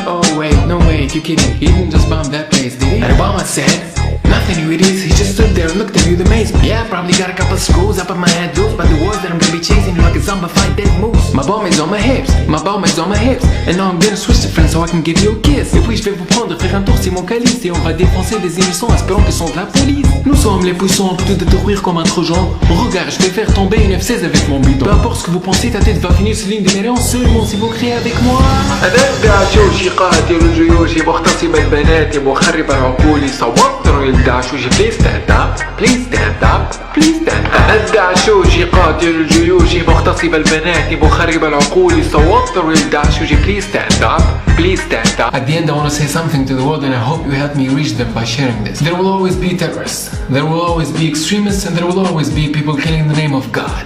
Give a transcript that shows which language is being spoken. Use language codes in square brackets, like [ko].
[en] Oh wait, no wait, you kidding. He didn't just bomb that place, did he? And Obama said nothing, you idiots. He just stood there and looked at you with amazement. Yeah, probably got a couple of screws up in my head, dude. But the words that I'm gonna be chasing you like a zombified dead moose. My bomb is on my hips, my bomb is on my hips. And now I'm gonna switch to friends so I can give you a kiss. [fr] Et puis je vais vous prendre, faire un tour, c'est mon calice. Et on va défoncer des innocents, espérant qu'ils sont de la police. Nous sommes les puissants, plutôt de détruire comme un trojan. Regarde, je vais faire tomber une F16 avec mon bidon. Peu importe ce que vous pensez, ta tête va finir sur ligne de mérience seulement si vous criez avec moi. [ar] دعشوشي قاتل الجيوش مغتصب البنات مخرب العقول صوتر الدعشوشي [en] please stand up please stand up [ar] please stand up. الدعشوشي قاتل الجيوش مغتصب البنات مخرب العقول صوتر الدعشوشي [en] please stand up please stand up. At the end I want to say something to the world and I hope you help me reach them by sharing this. There will always be terrorists, there will always be extremists, and there will always be people killing in the name of God.